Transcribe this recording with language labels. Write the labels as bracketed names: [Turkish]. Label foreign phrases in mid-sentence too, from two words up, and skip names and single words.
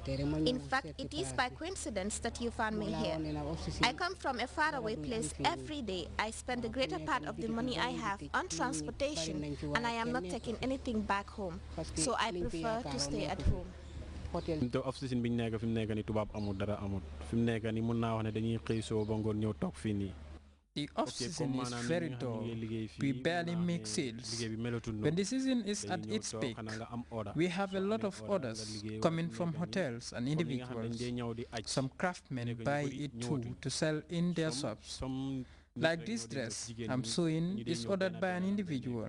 [English] In fact, it is by coincidence that you found me here. I come from a faraway place every day. I spend the greater part of the money I have on transportation, and I am not taking anything back home. So I prefer to stay at home. The off-season [Wolof] biñ nekk fi mu nekk ni tubaab amul dara amul fi mu nekk ni mun naa wax ne dañuy xëy soo ba ngoon ñëw toog fii nii. [English] The off-season is very dull. We barely make sales. When the season is at its peak, we have a lot of orders coming from hotels and individuals. Some craftsmen buy it too to sell in their shops. Like this dress I'm sewing is ordered by an individual.